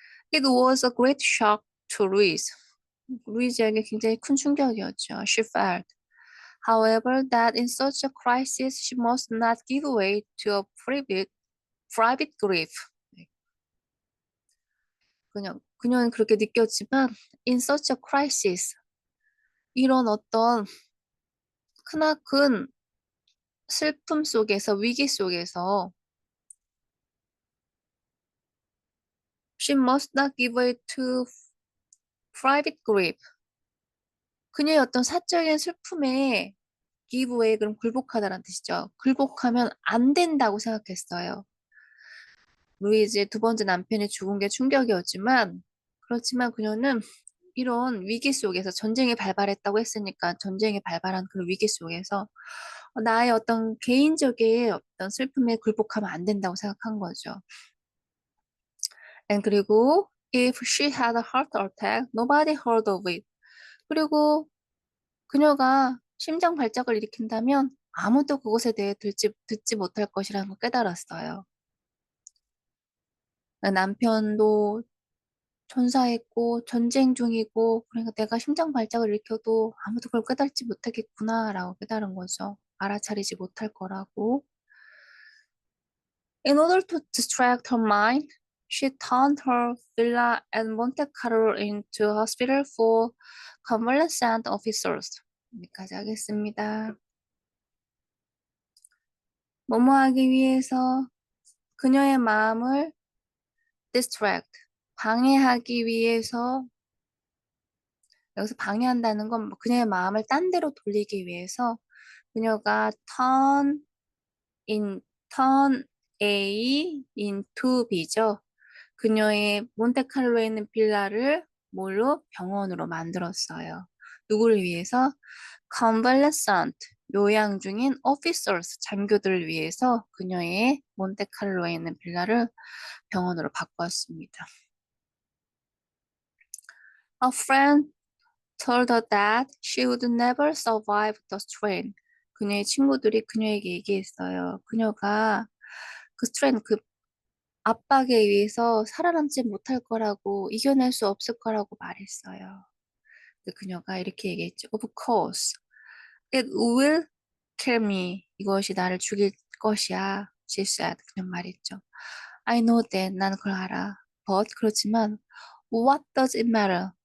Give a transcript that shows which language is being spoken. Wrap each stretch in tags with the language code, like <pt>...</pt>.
<en>It was a great shock to Louise.</en> <ko>루이즈에게 굉장히 큰 충격이었죠.</ko> <en>She felt, however, that in such a crisis she must not give way to a private grief.</en> <ko>그녀는 그렇게 느꼈지만</ko> <en>in such a crisis</en> <ko>이런 어떤 크나큰 슬픔 속에서 위기 속에서</ko> <en>she must not give way to private grief</en> <ko>그녀의 어떤 사적인 슬픔에</ko> <en>give way</en> <ko>그럼 굴복하다라는 뜻이죠. 굴복하면 안 된다고 생각했어요. 루이즈의 두 번째 남편이 죽은 게 충격이었지만 그렇지만 그녀는 이런 위기 속에서 전쟁이 발발했다고 했으니까 전쟁이 발발한 그 위기 속에서 나의 어떤 개인적인 어떤 슬픔에 굴복하면 안 된다고 생각한 거죠. 그리고</ko> <en>if she had a heart attack, nobody heard of it.</en> <ko>그리고 그녀가 심장 발작을 일으킨다면 아무도 그것에 대해 듣지 못할 것이라는 걸 깨달았어요. 남편도 전사했고 전쟁 중이고 그러니까 내가 심장 발작을 일으켜도 아무도 그걸 깨닫지 못하겠구나라고 깨달은 거죠. 알아차리지 못할 거라고.</ko> <en>In order to distract her mind, she turned her villa at Monte Carlo into a hospital for convalescent officers.</en> <ko>여기까지 하겠습니다. 뭐뭐 하기 위해서 그녀의 마음을 distract, 방해하기 위해서 여기서 방해한다는 건 그녀의 마음을 딴 데로 돌리기 위해서 그녀가</ko> <en>turn A into B</en> <ko>죠. 그녀의 몬테칼로에 있는 빌라를 뭘로? 병원으로 만들었어요. 누구를 위해서? convalescent, 요양 중인 officers, 장교들을 위해서 그녀의 몬테칼로에 있는 빌라를 병원으로 바꿨습니다.</ko> <en>A friend told her that she would never survive the strain.</en> <ko>그녀의 친구들이 그녀에게 얘기했어요. 그녀가 그 스트레인, 그 압박에 의해서 살아남지 못할 거라고, 이겨낼 수 없을 거라고 말했어요. 그녀가 이렇게 얘기했죠.</ko> <en>Of course, it will kill me.</en> <ko>이것이 나를 죽일 것이야.</ko> <en>She said.</en> <ko>그냥 말했죠.</ko> <en>I know that.</en> <ko>나는 그걸 알아.</ko> <en>But</en> <ko>그렇지만</ko> <en>what does it matter?</en>